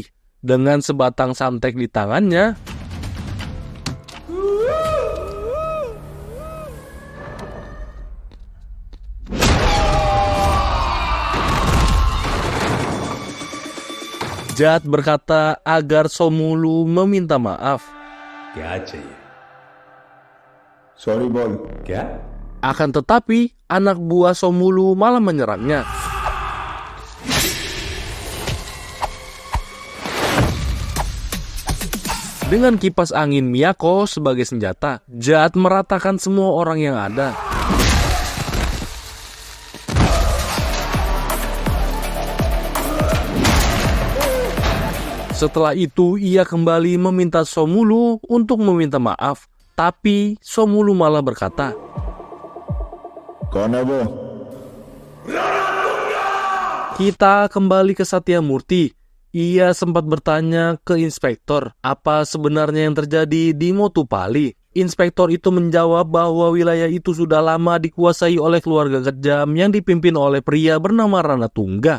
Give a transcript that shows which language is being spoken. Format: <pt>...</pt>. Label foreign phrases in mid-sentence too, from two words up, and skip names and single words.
<id>Dengan sebatang santek di tangannya, Jad berkata agar Somulu meminta maaf.</id> <hi>क्या चाहिए सॉरी बोल क्या</hi> <id>Akan tetapi, anak buah Somulu malah menyerangnya. Dengan kipas angin Miyako sebagai senjata, Jad meratakan semua orang yang ada. Setelah itu, ia kembali meminta Somulu untuk meminta maaf. Tapi Somulu malah berkata,</id> <hi>कौन है वो</hi> <id>kita kembali ke Satya Murti. Ia sempat bertanya ke inspektor apa sebenarnya yang terjadi di Motupalli. Inspektor itu menjawab bahwa wilayah itu sudah lama dikuasai oleh keluarga kejam yang dipimpin oleh pria bernama Rana Tungga.</id>